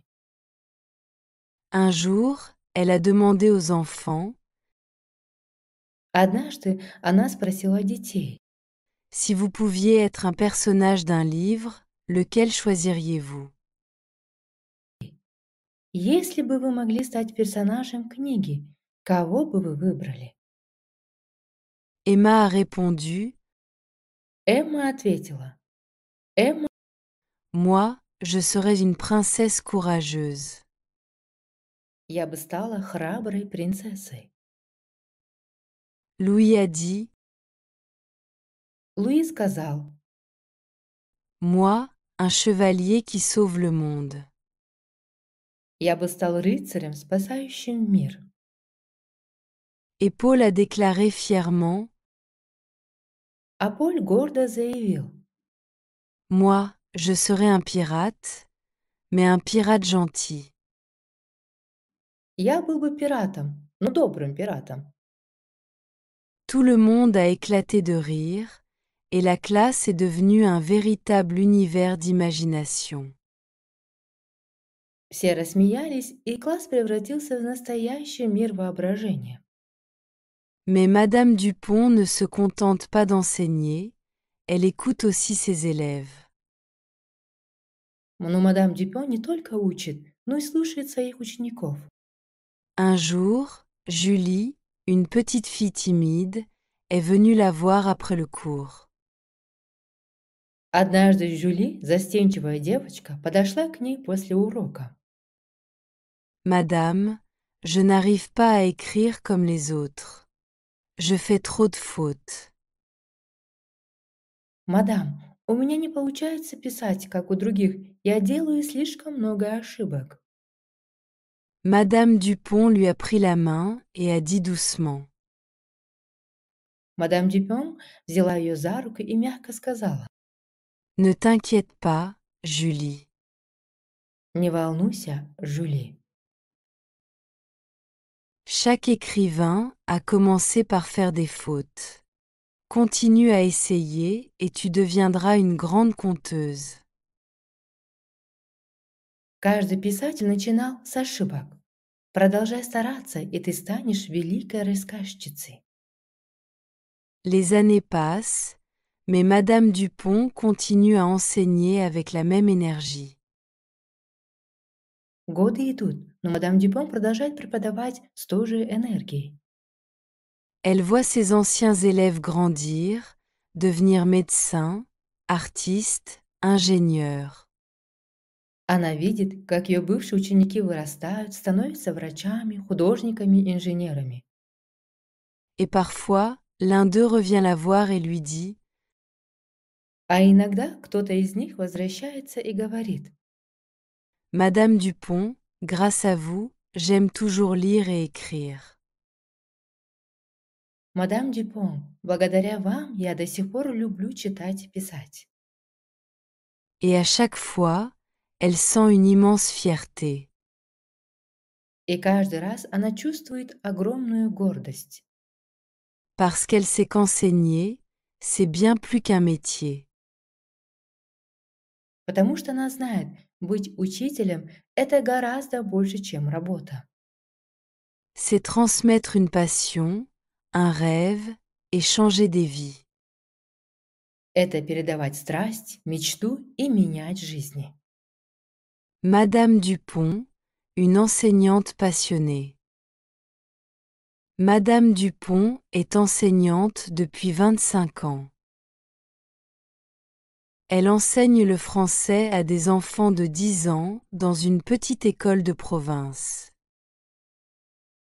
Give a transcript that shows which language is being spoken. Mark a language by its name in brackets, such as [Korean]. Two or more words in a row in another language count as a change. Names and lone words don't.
[French] Un jour, elle a demandé aux enfants [Russian] Однажды она спросила детей, [French] si vous pouviez être un personnage d'un livre, lequel choisiriez-vous? [Russian] если бы вы могли стать персонажем книги, кого бы вы выбрали? [French] Emma a répondu [Russian] Эмма ответила, Эмма, [French] moi, je serais une princesse courageuse. [Russian] я бы стала храброй принцессой. [French] Louis a dit [Russian] Луи сказал, [French] moi, un chevalier qui sauve le monde. [Russian] я бы стал рыцарем, спасающим мир. [French] Et Paul a déclaré fièrement [Russian] А Поль гордо заявил, [French] moi, je serais un pirate, mais un pirate gentil. [Russian] я был бы пиратом, но добрым пиратом. [French] Tout le monde a éclaté de rire, et la classe est devenue un véritable univers d'imagination. [Russian] Все рассмеялись, и класс превратился в настоящий мир воображения. [French] Mais Madame Dupont ne se contente pas d'enseigner, elle écoute aussi ses élèves. [Russian] Но мадам Дюпон не только учит, но и слушает своих учеников. [French] Un jour, Julie, une petite fille timide, est venue la voir après le cours. [Russian] Однажды Жюли, застенчивая девочка, подошла к ней после урока. [French] Madame, je n'arrive pas à écrire comme les autres. Je fais trop de fautes. [Russian] «Мадам, у меня не получается писать, как у других. Я делаю слишком много ошибок». [French] Madame Dupont lui a pris la main et a dit doucement [Russian] Мадам Дюпон взяла ее за руку и мягко сказала, [French] ne t'inquiète pas, Julie. [Russian] «Не волнуйся, Жюли». [French] Chaque écrivain a commencé par faire des fautes. Continue à essayer et tu deviendras une grande conteuse. [Russian] Каждый писатель начинал с ошибок. Продолжай стараться, и ты станешь великой рассказчицей. [French] Les années passent, mais Madame Dupont continue à enseigner avec la même énergie. [Russian] Годы идут, но мадам Дюпон продолжает преподавать с той же энергией. [French] Elle voit ses anciens élèves grandir, devenir médecins, artistes, ingénieurs. [Russian] Она видит, как ее бывшие ученики вырастают, становятся врачами, художниками, инженерами. [French] Et parfois, l'un d'eux revient la voir et lui dit [Russian] А иногда кто-то из них возвращается и говорит, [French] Madame Dupont, grâce à vous, j'aime toujours lire et écrire. [Russian] «Мадам Дюпон, благодаря вам я до сих пор люблю читать и писать». [French] Et à chaque fois, elle sent une immense fierté. [Russian] И каждый раз она чувствует огромную гордость, [French] Parce qu'elle sait qu'enseigner, c'est bien plus qu'un métier. [Russian] потому что она знает, быть учителем– это гораздо больше, чем работа. [French] C'est transmettre une passion, un rêve et changer des vies. [Russian] Это передавать страсть, мечту и менять жизни. [French] Madame Dupont, une enseignante passionnée. Madame Dupont est enseignante depuis 25 ans. Elle enseigne le français à des enfants de 10 ans dans une petite école de province.